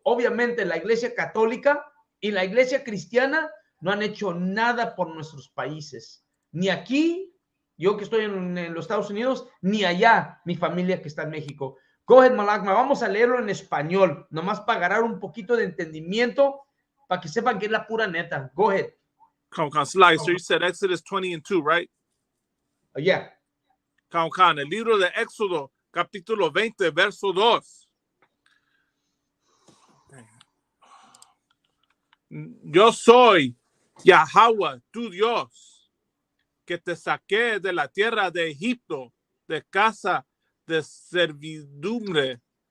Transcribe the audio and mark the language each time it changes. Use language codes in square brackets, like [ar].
[es] Obviamente la Iglesia Católica y la Iglesia Cristiana no han hecho nada por nuestros países, ni aquí, yo que estoy en los Estados Unidos, ni allá, mi familia que está en México. [en] Go ahead, [es] Malakma, vamos a leerlo en español, nomás para agarrar un poquito de entendimiento, para que sepan que es la pura neta. [en] Go ahead. Come on, Slicer, you said Exodus 20:2, right? Yeah. Come on, [es] el libro de Éxodo, capítulo 20, verso 2. Yo soy Yahweh, tu Dios, que te saqué de la tierra de Egipto, de casa de servidumbre.